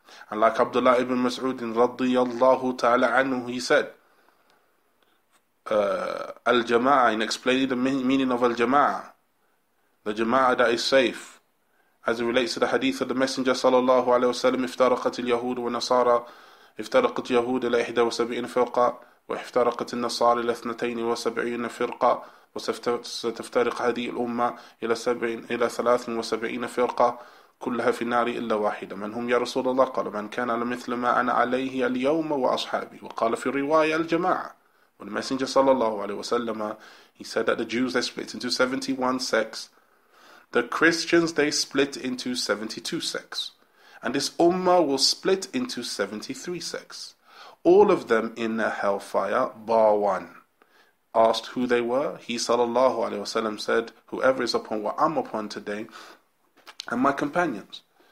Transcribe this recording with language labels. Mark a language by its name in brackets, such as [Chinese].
[English] And like Abdullah ibn Mas'ud radiyallahu ta'ala anhu, he said, al-jama'ah, in explaining the meaning of al-jama'ah, the jama'ah that is safe, as it relates to the hadith of the Messenger sallallahu alayhi wa sallam, [Arabic] افترقت اليهود والنصارى افترقت يهود إلى 71 فرقة وافترقت النصارى إلى 72 فرقة وستفترق هذه الأمة إلى 73 فرقة كلها في النار إلا واحدة. من هم يا رسول الله؟ قال من كان على مثل ما أنا عليه اليوم وأصحابي. وقال في رواية الجماعة. [English] When the Messenger sallallahu alayhi wa sallam, he said that the Jews, they split into 71 sects. The Christians, they split into 72 sects. And this ummah will split into 73 sects. All of them in the hellfire, bar one. Asked who they were, he sallallahu alayhi wa sallam said, whoever is upon what I'm upon today, and my companions.